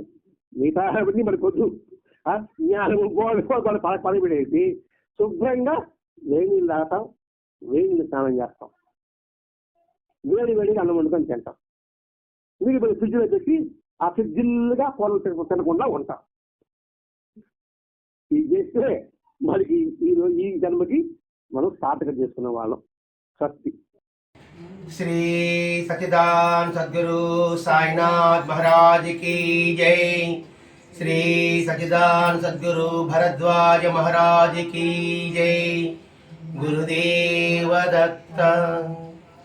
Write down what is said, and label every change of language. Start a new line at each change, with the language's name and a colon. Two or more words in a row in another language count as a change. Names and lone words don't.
Telugu: మిగతా మరి కొద్దు జ్ఞానం పదవిడేసి శుభ్రంగా వేడి నీళ్ళు తాగుతాం, వేడి నీళ్ళు స్నానం చేస్తాం, వేడిగా అన్నం వండుకొని తింటాం. మీరు ఫ్రిడ్జ్లో పెట్టి ఆ ఫ్రిడ్జిల్గా కూరలు తినకుండా ఉంటాం. ఇది చేస్తే మనకి ఈ జన్మకి మనం సార్థకం చేసుకున్న వాళ్ళం. స్వస్తి.
Hindi: श्री सच्चिदानंद सद्गुरु साईनाथ महाराज की जय। श्री सच्चिदानंद सद्गुरु भरद्वाज महाराज की जय। गुरुदेव दत्त।